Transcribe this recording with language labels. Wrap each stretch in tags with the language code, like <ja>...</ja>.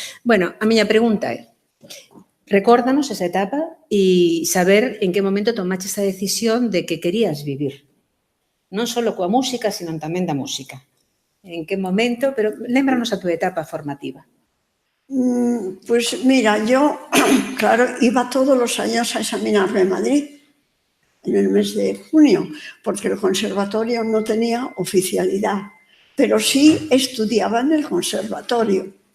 <gl>Bueno, a miña pregunta é, recórdanos esa etapa e saber en que momento tomaches a decisión de que querías vivir. Non só coa música, sino tamén da música. En que momento, pero lémbranos a túa etapa formativa.</gl> <es>Pues mira, yo, claro, iba todos los años a examinarme en Madrid, en el mes de junio, porque el conservatorio no tenía oficialidad, pero sí estudiaba en el conservatorio.</es>